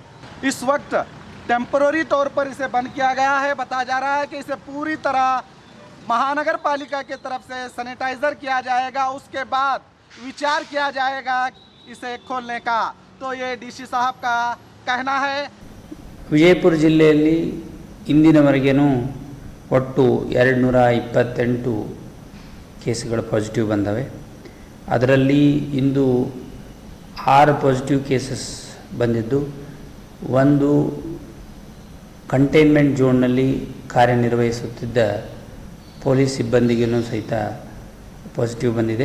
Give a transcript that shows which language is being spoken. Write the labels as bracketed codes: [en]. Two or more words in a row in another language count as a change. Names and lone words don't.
[hi] इस वक्त टेम्पररी तौर पर इसे बंद किया गया है। बताया जा रहा है कि इसे पूरी तरह महानगर पालिका की तरफ से सैनिटाइजर किया जाएगा, उसके बाद विचार किया जाएगा इसे खोलने का। तो ये डीसी साहब का कहना है। [kn] ವಿಜಯಪುರ ಜಿಲ್ಲೆಯಲ್ಲಿ ಇಂದಿನವರೆಗೂ ಒಟ್ಟು 228 [en] cases positive [kn] ಬಂದವೆ. ಅದರಲ್ಲಿ ಇಂದು 6 [en] positive cases [kn] ಬಂದಿದ್ದು, ಒಂದು [en] containment zone [kn] ಕಾರ್ಯನಿರ್ವಹಿಸುತ್ತಿದ್ದ ಪೊಲೀಸ್ ಸಿಬ್ಬಂದಿಗೂ ಸಹಿತ ಪಾಸಿಟಿವ್ ಬಂದಿದೆ.